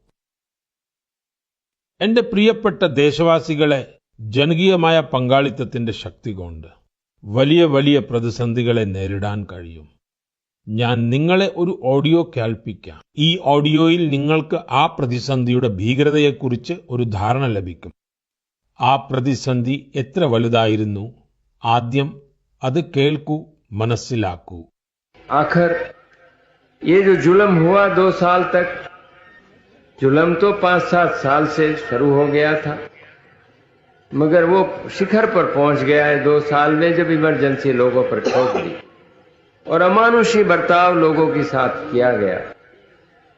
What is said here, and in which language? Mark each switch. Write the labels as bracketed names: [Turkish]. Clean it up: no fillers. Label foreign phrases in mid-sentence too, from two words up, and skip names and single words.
[Malayalam] എന്റെ പ്രിയപ്പെട്ട ദേശവാസികളെ, ജനകീയമായ പങ്കാളിത്തത്തിന്റെ ശക്തി കൊണ്ട് വലിയ വലിയ പ്രതിസന്ധികളെ നേരിടാൻ കഴിയും. ഞാൻ നിങ്ങളെ ഒരു ഓഡിയോ കേൾപ്പിക്കാം. ഈ ഓഡിയോയിൽ നിങ്ങൾക്ക് ആ പ്രതിസന്ധിയുടെ ഭീകരതയെക്കുറിച്ച് ഒരു ധാരണ ലഭിക്കും. ആ പ്രതിസന്ധി എത്ര വലുതായിരുന്നു? ആദ്യം അത് കേൾക്കൂ, മനസ്സിലാക്കൂ. [Hindi] आखिर ये जो जुल्म हुआ 2 साल तक, जुल्म तो 5-7 साल से शुरू हो गया था, मगर वो शिखर पर पहुंच गया है 2 साल में, जब इमरजेंसी लोगों पर ठोक दी और अमानुषी बर्ताव लोगों के साथ किया गया।